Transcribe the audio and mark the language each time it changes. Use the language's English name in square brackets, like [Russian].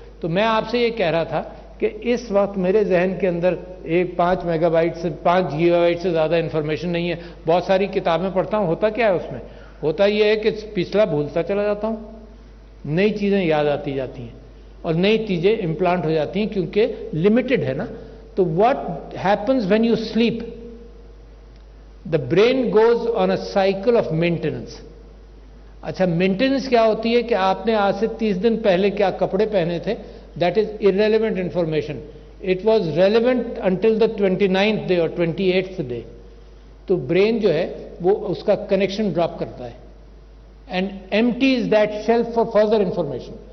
[Urdu] تو میں آپ سے یہ کہہ رہا تھا کہ اس وقت میرے ذہن کے اندر 5 میگا بائٹ سے 5 گیگا بائٹ سے زیادہ انفارمیشن نہیں ہے. بہت ساری کتابیں پڑھتا ہوں, ہوتا کیا ہے اس میں, ہوتا یہ ہے کہ پچھلا بھولتا چلا جاتا ہوں, نئی چیزیں یاد آتی جاتی ہیں اور نئی چیزیں امپلانٹ ہو جاتی ہیں کیونکہ لمیٹڈ ہے نا. [English] تو what happens when you sleep, the brain goes on a cycle of maintenance. [Urdu] اچھا مینٹیننس کیا ہوتی ہے کہ آپ نے آج سے 30 دن پہلے کیا کپڑے پہنے تھے, [English] That is irrelevant information. It was relevant until the 29th day or 28th day. [Urdu] تو برین جو ہے وہ اس کا کنیکشن ڈراپ کرتا ہے [English] And empties that shelf for further information.